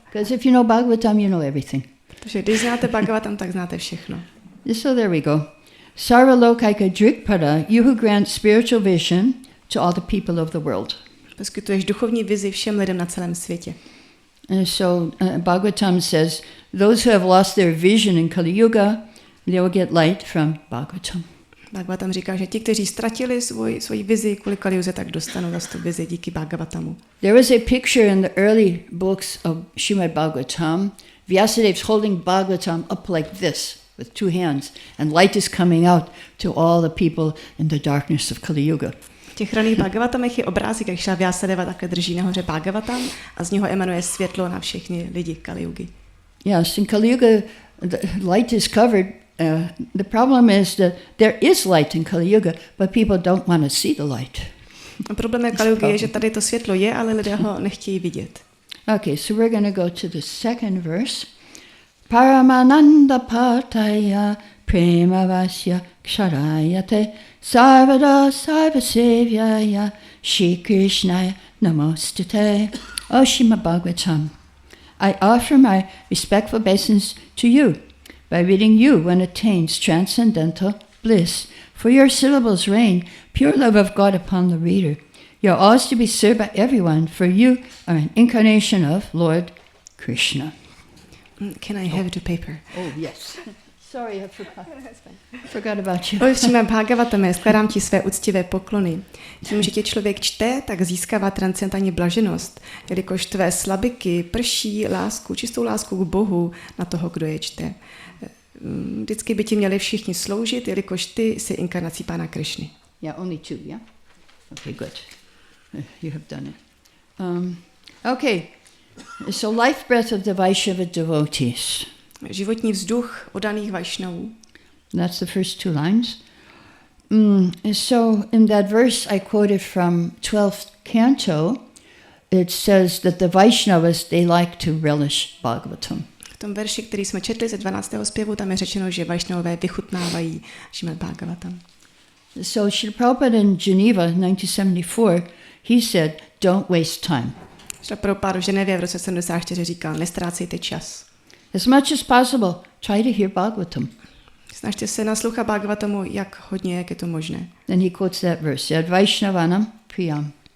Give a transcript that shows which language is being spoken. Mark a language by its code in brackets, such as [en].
[en] Because if you know Bhagavatam, you know everything. [cs] Protože když znáte Bhagavatam, tak znáte všechno. [en] So there we go. Sarva Lokaika Drikpada, you who grant spiritual vision to all the people of the world. [cs] Poskytuješ duchovní vizi všem lidem na celém světě. [en] And so Bhagavatam says, those who have lost their vision in Kali Yuga, they will get light from Bhagavatam. [cs] Bhagavatam říká, že ti, kteří ztratili svoji vizi kvůli Kali Yuze, tak dostanou zase tu vizi díky Bhagavatamu. [en] There was a picture in the early books of Šrímad Bhágavatam. Vyasadev's holding Bhagavatam up like this with two hands, and light is coming out to all the people in the darkness of Kali Yuga. [cs] V těch raných Bhagavatamech je obrázek, jak Šla Vyasadeva takhle drží nahoře Bhagavatam a z něho emanuje světlo na všechny lidi Kali Yugy. [en] Yes, in Kali Yuga, the light is covered. The problem is that there is light in Kali Yuga, but people don't want to see the light. [cs] Problém Kali Yugy je, že tady to světlo je, ale lidé ho nechtějí vidět. [en] Okay, so we're going to go to the second verse. [sa] Paramananda pataya premavasya ksharayate sarvada sarvasevyaya Shri Krishnaya namostute. [en] O Šrímad Bhágavatam, I offer my respectful obeisance to you. By reading you, one attains transcendental bliss. For your syllables rain pure love of God upon the reader. You are always to be served by everyone, for you are an incarnation of Lord Krishna. Can I have the paper? Oh, yes. Sorry, I forgot about you. [cs] O Šrímad Bhágavatame, skládám ti své úctivé poklony. Tím, že tě člověk čte, tak získává transcendentální blaženost, jelikož tvé slabiky prší lásku, čistou lásku k Bohu na toho, kdo je čte. Vždycky by ti měli všichni sloužit, jelikož ty jsi inkarnací Pána Krišny. [en] Yeah, only two, yeah? Okay, good. You have done it. Okay, so life breath of the Vaishnava devotees. [cs] Životní vzduch oddaných Vajšnavů. [en] That's the first two lines. So in that verse I quoted from 12th canto, it says that the Vaishnavas, they like to relish Bhagavatam. [cs] V tom verši, který jsme četli ze 12. zpěvu, tam je řečeno, že Vajšnavové vychutnávají Šrímad Bhágavatam. [en] So Srila Prabhupada in Geneva 1974, he said, don't waste time. [cs] Srila Prabhupada v Ženevě v roce 74 říkal, nestrácejte čas. [en] As much as possible, try to hear Bhagavatam. [cs] Snažte se naslouchat Bhagavatamu, jak hodně, jak je to možné. [en] Then he quotes that verse, [sa] Yad Vaishnavanam Priyam.